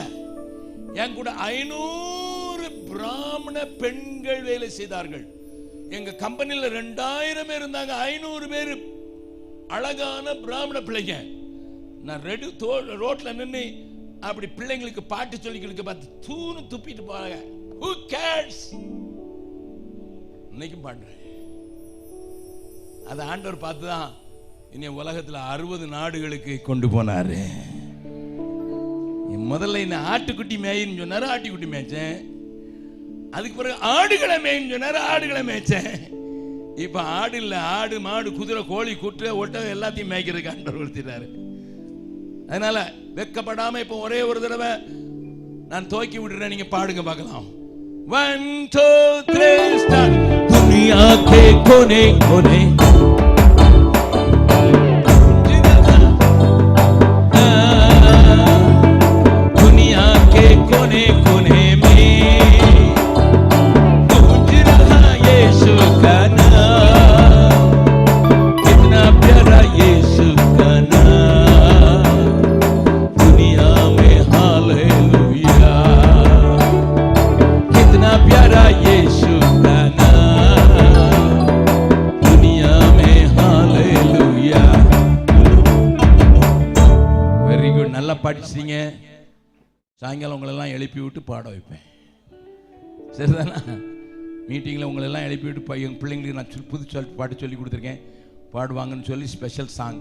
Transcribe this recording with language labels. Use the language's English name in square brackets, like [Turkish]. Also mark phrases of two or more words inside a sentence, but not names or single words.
[Tamil] தெருவில் என் கூட 500 பிராமண பெண்கள் வேலை செய்தார்கள். எங்க கம்பெனில 2000 பேர் இருந்தாங்க. 500 பேர் அழகான பிராமண பிள்ளைங்க. நான் ரோட்ல நின்று அப்படி பிள்ளைங்களுக்கு பாட்டு சொல்லிங்களுக்கு பார்த்து தூணு துப்பிட்டு போறாங்க. [English] Who cares? [Tamil] இன்னைக்கும் பாடுறேன். அது ஆண்டவர் பார்த்துதான் இனி உலகத்துல 60 நாடுகளுக்கு கொண்டு போனாரு. முதல்ல என்ன ஆட்டுக்குட்டி மேயின்னு சொன்னாரு, ஆட்டுக்குட்டி மேய்ச்சேன். அதுக்கு பிறகு ஆடுகளை மேயின்னு சொன்னாரு, ஆடுகளை மேய்ச்சேன். இப்ப ஆடு இல்ல, ஆடு மாடு குதிரை கோழி குற்ற ஒட்டகம் எல்லாத்தையும் மேய்க்கிறதுக்கு ஆண்டவர் கொடுத்துட்டாரு. அதனால வெக்கப்படாம இப்ப ஒரே ஒரு தடவை நான் துவக்கி விடுறேன், நீங்க பாடுங்க பார்க்கலாம். 1 2 3 ஸ்டார்ட். [Hindi] दुनिया के कोने कोने दुनिया के कोने कोने में गूंज रहा यीशु का नाम, कितना प्यारा यीशु का नाम, दुनिया में हालेलुया, कितना प्यारा यीशु का नाम, दुनिया में हालेलुया. [English] very good, [Tamil] நல்லா படிச்சீங்க. சாயங்காலம் உங்களெல்லாம் எழுப்பி விட்டு பாட வைப்பேன், சரிதானா? மீட்டிங்கில் உங்களெல்லாம் எழுப்பி விட்டு எங்கள் பிள்ளைங்களுக்கு நான் புது பாட்டு சொல்லி கொடுத்துருக்கேன், பாடுவாங்கன்னு சொல்லி [English] special song.